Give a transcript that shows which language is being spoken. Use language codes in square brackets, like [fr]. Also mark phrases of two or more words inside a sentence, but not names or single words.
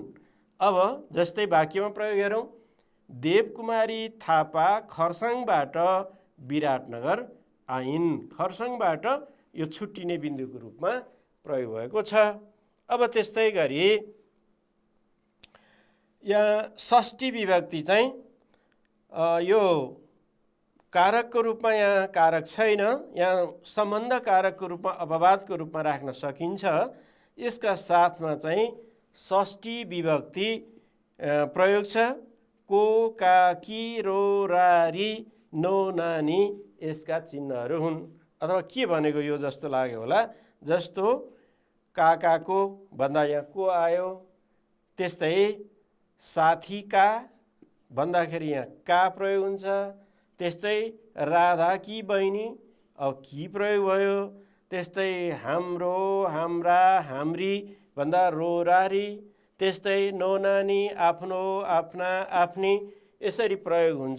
[ne] अब जस्तै वाक्यमा प्रयोग हेरौँ। देवकुमारी थापा खरसाङबाट विराटनगर आइन्। खरसाङबाट यो छुट्टिने बिन्दुको रूपमा प्रयोग भएको छ। अब त्यस्तै गरी यहाँ षष्ठी विभक्ति चाहिँ यो कारकको रूपमा यहाँ कारक छैन, यहाँ सम्बन्ध कारकको रूपमा अपवादको रूपमा राख्न सकिन्छ। यसका साथमा चाहिँ षष्ठी विभक्ति प्रयोग छ। को, का, कि, रो, रा, री, नो, नानी यसका चिन्हहरू हुन्। अथवा के भनेको यो जस्तो लाग्यो होला, जस्तो काकाको भन्दा यहाँ को आयो, त्यस्तै साथीका भन्दाखेरि यहाँ का प्रयोग हुन्छ, त्यस्तै राधा कि बहिनी अब कि प्रयोग भयो, त्यस्तै हाम्रो, हाम्रा, हाम्री भन्दा रो, रारी, त्यस्तै नो, नानी, आफ्नो, आफ्ना, आफ्नी यसरी प्रयोग हुन्छ।